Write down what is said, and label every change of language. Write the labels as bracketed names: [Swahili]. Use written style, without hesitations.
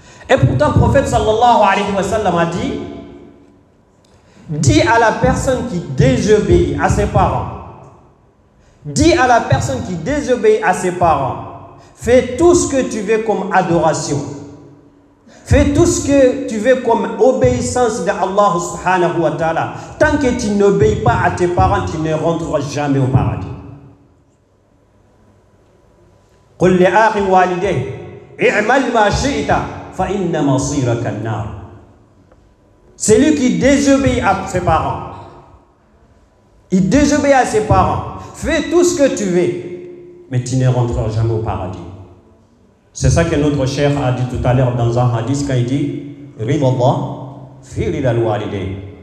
[French] Et pourtant, le prophète [Arabic] sallallahu alayhi wa sallam [French] a dit, dis à la personne qui désobéit à ses parents, dis à la personne qui désobéit à ses parents, fais tout ce que tu veux comme adoration, fais tout ce que tu veux comme obéissance d'Allah [Arabic] subhanahu wa ta'ala. [French] Tant que tu n'obéis pas à tes parents, tu ne rentreras jamais au paradis. [Arabic] قل لآخ والديه اعمل ما شئت فإن مصيرك النار. [French] Celui qui désobéit à ses parents, il désobéit à ses parents, fais tout ce que tu veux, mais tu ne rentreras jamais au paradis. C'est ça que notre cheikh a dit tout à l'heure dans un hadith quand il dit [Arabic] Ridallah fi ridal walidayn.